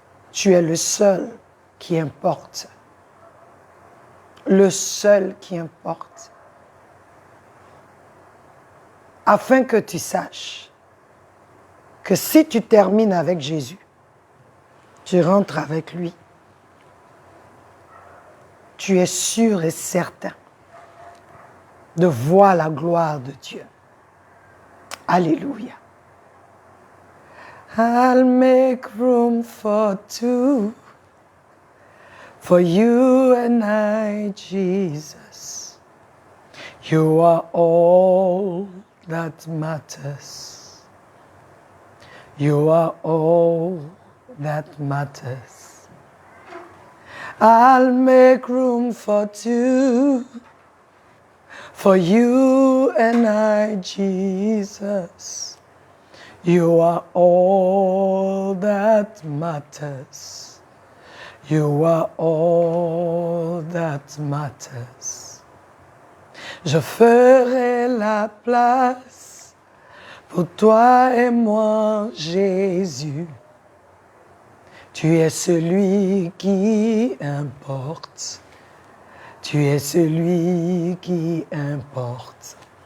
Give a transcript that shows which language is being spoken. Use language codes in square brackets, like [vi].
[fr] Tu es le seul qui importe. Le seul qui importe. » Afin que tu saches que si tu termines avec Jésus, tu rentres avec lui. Tu es sûr et certain de voir la gloire de Dieu. Alléluia. [en] I'll make room for two, for you and I, Jesus. You are all that matters. You are all that matters. I'll make room for two, for you and I, Jesus. You are all that matters. You are all that matters. [fr] Je ferai la place pour toi et moi, Jésus. Tu es celui qui importe. Tu es celui qui importe.